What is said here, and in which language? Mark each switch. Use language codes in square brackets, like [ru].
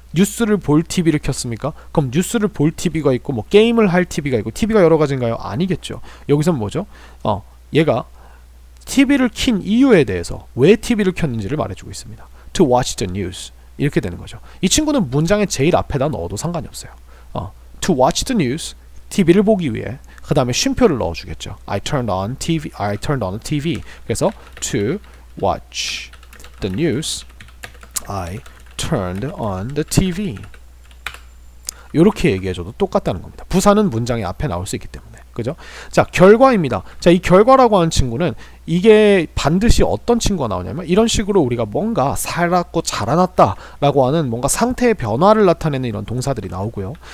[ko] 뉴스를 볼 TV를 켰습니까? 그럼 뉴스를 볼 TV가 있고 뭐 게임을 할 TV가 있고 TV가 여러 가지인가요? 아니겠죠. 여기선 뭐죠? 얘가 TV를 킨 이유에 대해서 왜 TV를 켰는지를 말해주고 있습니다. [en] To watch the news, [ko] 이렇게 되는 거죠. 이 친구는 문장의 제일 앞에다 넣어도 상관이 없어요. [en] To watch the news, [ko] TV를 보기 위해. 그 다음에 쉼표를 넣어주겠죠. [en] I turned on TV, I turned on the TV. [ko] 그래서 [en] to watch the news, I turned on the TV. [ko] 이렇게 얘기해줘도 똑같다는 겁니다. 부사는 문장의 앞에 나올 수 있기 때문에. 그죠? 자, 결과입니다. 자, 이 결과라고 하는 친구는 이게 반드시 어떤 친구가 나오냐면 이런 식으로 우리가 뭔가 살았고 자라났다 라고 하는 뭔가 상태의 변화를 나타내는 이런 동사들이 나오고요.